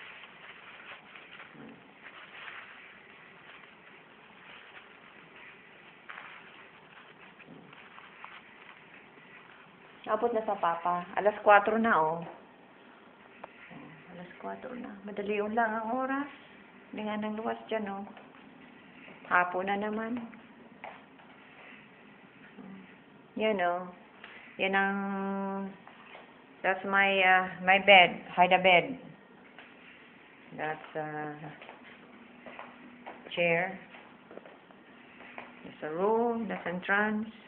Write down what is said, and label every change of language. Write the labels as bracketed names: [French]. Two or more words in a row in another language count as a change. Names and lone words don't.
[Filipino] Abot na sa Papa. Alas 4 na, oh. Alas 4 na. Madali lang ang oras. Hindi nga nang luwas dyan, oh. Hapon na naman. Yan, oh. Yan ang, [English] that's my bed, hide a bed. That's chair. There's a room, that's entrance.